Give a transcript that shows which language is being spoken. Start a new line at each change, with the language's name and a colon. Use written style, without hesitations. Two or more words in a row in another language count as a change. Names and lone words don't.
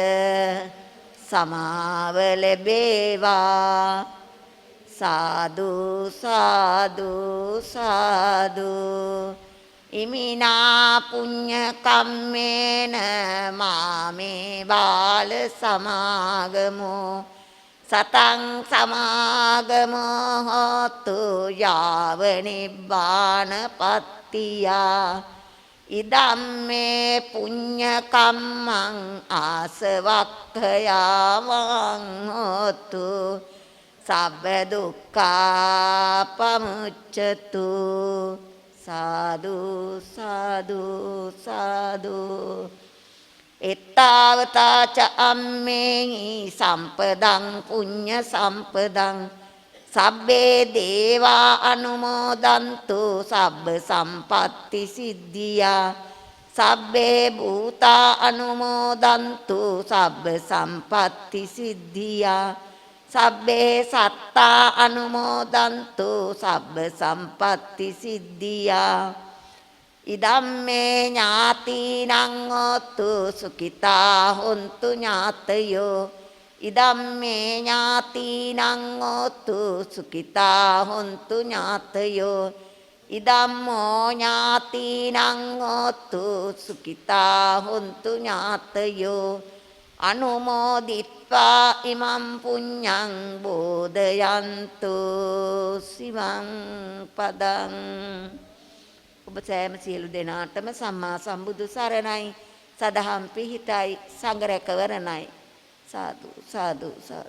Sinhala: සමාව ලැබේවා
Pali: සාදු සාදු සාදු ඉමිනා පුඤ්ඤ කම්මේන මාමේ බාල සමාගමෝ සතං සමාගමෝ හෝතු යාව නිබ්බානපත්තියා ඉදම්මේ පුඤ්ඤ කම්මං ආසවක්ඛයාවං හෝතු සබ්බ දුක්ඛා පමුච්ඡතු සාදු සාදු සාදු එත්තාවතා ච අම්මේහි සම්පදං පුඤ්ඤ සම්පදං සබ්බේ දේවා අනුමෝදන්තු සබ්බ සම්පatti සිද්ධියා සබ්බේ භූතා අනුමෝදන්තු සබ්බ සම්පatti සිද්ධියා සබ්බේ සත්තා අනුමෝදන්තු සබ්බ සම්පatti සිද්ධියා ඉදම්මේ ඥාතිනං හෝතු සුඛිතා හොන්තු ඥාතයෝ ඉදම්මේ ඥාතිනං හෝතු සුඛිතා හොන්තු ඥාතයෝ ඉදම්මෝ ඥාතිනං හෝතු සුඛිතා හොන්තු ඥාතයෝ අනුමෝදිත්වා ඉමං පුඤ්ඤං බෝධයන්තු සිවං පදං
Sinhala: ඔබ සෑම සියලු දෙනාටම සම්මා සම්බුදු සරණයි සදහම් පිහිටයි සංඝ රැකවරණයි සාදු සාදු සාදු